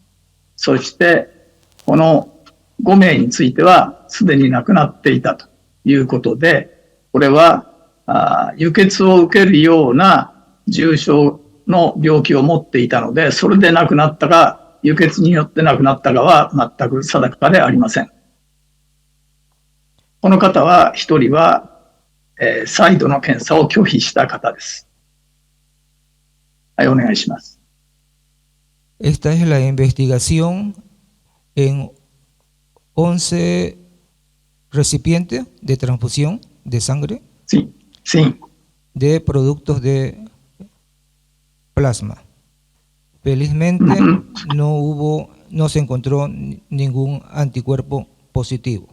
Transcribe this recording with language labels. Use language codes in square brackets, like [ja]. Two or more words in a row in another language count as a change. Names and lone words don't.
[ja] そして、この5名については、すでに亡くなっていたということで、これは輸血を受けるような重症の病気を持っていたので、それで亡くなったか、輸血によって亡くなったかは全く定かでありません。この方は、一人は、再度の検査を拒否した方です。はい、お願いします。 [es] Esta es la investigación en 11 recipientes de transfusión de sangre Sí, sí. de productos de plasma. Felizmente no se encontró ningún anticuerpo positivo.